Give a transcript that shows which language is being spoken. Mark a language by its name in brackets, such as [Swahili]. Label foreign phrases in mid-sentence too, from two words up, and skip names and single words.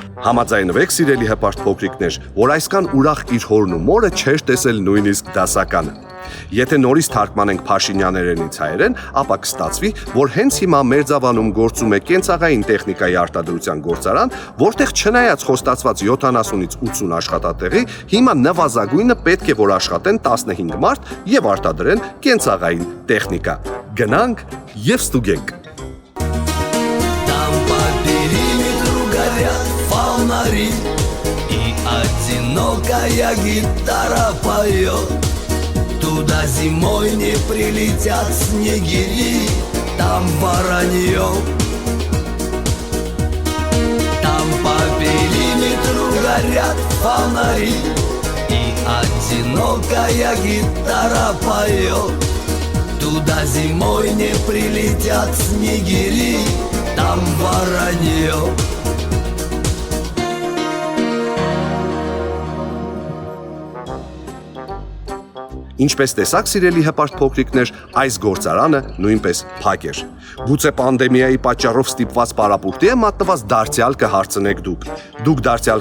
[Armenian] Համաձայնվեք, սիրելի հպարտ փոքրիկներ, որ այսքան ուրախ իր հորն ու մորը չէր տեսել նույնիսկ դասականը։ Եթե նորից թարգմանենք Փաշինյաներենից հայերեն, ապա կստացվի, որ հենց հիմա Մերձավանում գործում է կենցաղային տեխնիկայի արտադրության գործարան, որտեղ չնայած խոստացված 70-ից 80 աշխատատեղի, հիմա նվազագույնը պետք է որ աշխատեն 15 մարդ եւ արտադրեն կենցաղային տեխնիկա։ Գնանք եւ ստուգենք։ [Russian] Там по периметру горят фонари, и одинокая гитара поет. Туда зимой не прилетят снегири, там воронье. Там по периметру горят фонари, и одинокая гитара поет. Туда зимой не прилетят снегири, там воронье. [Armenian] Ինչպես տեսակ, սիրելի հպարտ փոքրիկներ, այս գործարանը նույնպես փակ էր։ Գուցե պանդեմիայի պատճառով ստիպված պարապուրտի է մատնված դարձյալ կհարցնեք դուք։ Դուք դարձյալ